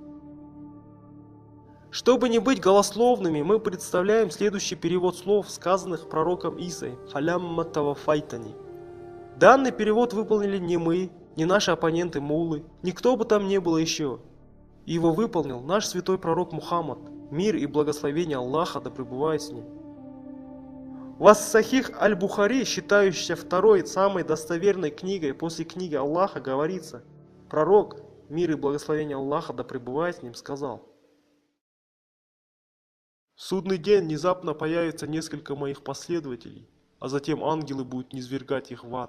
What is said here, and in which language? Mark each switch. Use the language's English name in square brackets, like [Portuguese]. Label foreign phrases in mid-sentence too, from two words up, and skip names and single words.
[Russian] Чтобы не быть голословными, мы представляем следующий перевод слов, сказанных пророком Исой: [Arabic] «فلما توفيتني». [Russian] Данный перевод выполнили не мы, не наши оппоненты муллы, никто бы там не было еще. Его выполнил наш святой пророк Мухаммад, мир и благословение Аллаха да пребывает с ним. В ас-Сахих аль-Бухари, считающейся второй самой достоверной книгой после книги Аллаха, говорится: пророк, мир и благословение Аллаха да пребывает с ним, сказал: «В судный день внезапно появится несколько моих последователей, а затем ангелы будут низвергать их в ад.